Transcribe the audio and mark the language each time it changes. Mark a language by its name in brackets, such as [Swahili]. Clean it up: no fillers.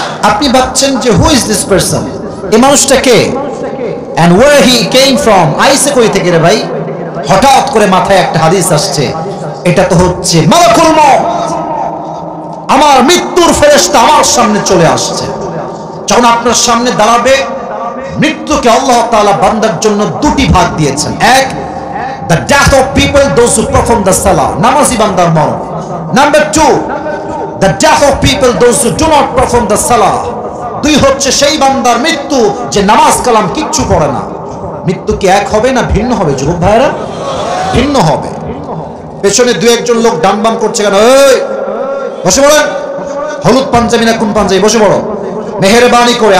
[Bangla] আপনি ভাবছেন যে [English] who is this person, [Bangla] এই মানুষটা কে, [English] and where he came from, [Bangla] আইসে কই থেকে রে ভাই? হঠাৎ করে মাথায় একটা হাদিস আসছে, এটা তো হচ্ছে মালাকুল মউত, আমার মৃত্যুর ফেরেশতা আমার সামনে চলে আসছে। যখন আপনার সামনে দাঁড়াবে, মৃত্যুকে আল্লাহ তাআলা বান্দার জন্য দুটি ভাগ দিয়েছেন। [English] এক, the death of people those who perform the salah, [Bangla] নামাজি বান্দার মরণ। [English] number two, the death of people those who do not perform the salah, [Bangla] দুই হচ্ছে সেই বান্দার মৃত্যু যে নামাজ কালাম কিচ্ছু পড়ে না। মৃত্যু কি এক হবে না ভিন্ন হবে যুবক ভাইরা? ভিন্ন হবে। পেছনে দু একজন লোক ডান বাম করছে কেন? এই বসে পড়েন, হলুদ পাঞ্জাবি না কোন পাঞ্জাবি, বসে পড়ো মেহেরবানি করে।